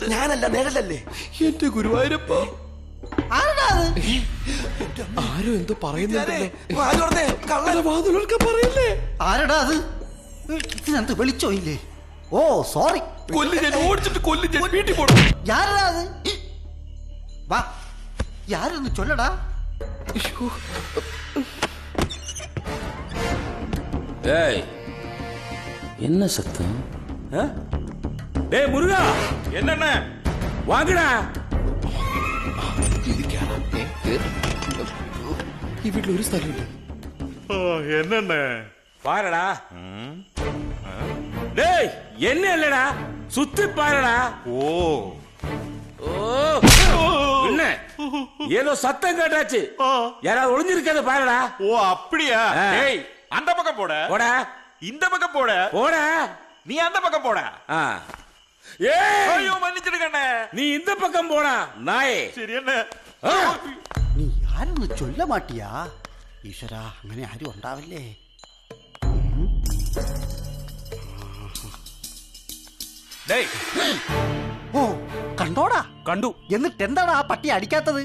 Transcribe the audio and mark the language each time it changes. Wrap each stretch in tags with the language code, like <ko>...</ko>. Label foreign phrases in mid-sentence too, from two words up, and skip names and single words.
<ml>ഞാനല്ല, നിഴലല്ലേ. എന്റെ ഗുരുവായൂരപ്പ, ആരോ എന്തോ പറയുന്നുണ്ടല്ലേ. പറയല്ലേ. ആരടാ അത്? ഇതിനകത്ത് വെളിച്ചോയില്ലേ? ഓ സോറി. കൊല്ലി ഞാൻ, ഓടിച്ചിട്ട് കൊല്ലി ഞാൻ, വീട്ടിൽ പോടും.</ml> <ta>யாரடா அது? வா, யாருன்னு சொல்லடா. ஏய், என்ன சத்தம்? டேய் முருகா, என்னென்ன வாங்கடா.</ta> <ml>ഈ വീട്ടിൽ ഒരു സ്ഥലമില്ല.</ml> <ta>என்னென்ன பாருடா. டேய், என்ன இல்லடா, சுத்தி பாருடா. ஓ என்ன ஏதோ சத்தம் கேட்டாச்சு, யாராவது ஒளிஞ்சிருக்கிறத பாருடா. ஓ அப்படியா? டேய், அந்த பக்கம் போட. போடா. இந்த பக்கம் போட. போடா. நீ அந்த பக்கம் போட. ஏய், ஐயோ மன்னிச்சிடுங்கண்ணே. நீ இந்த பக்கம் போடா நாயே. சரி என்ன?</ta> <ml>നീ ആരെന്ന് ചൊല്ല മാട്ടിയാ? ഈശ്വരാ, അങ്ങനെ ആരും ഉണ്ടാവില്ലേ?</ml> <ta>டேய்,</ta> <ml>ഓ കണ്ടോടാ? കണ്ടു. എന്നിട്ട് എന്താണ് ആ പട്ടി അടിക്കാത്തത്?</ml>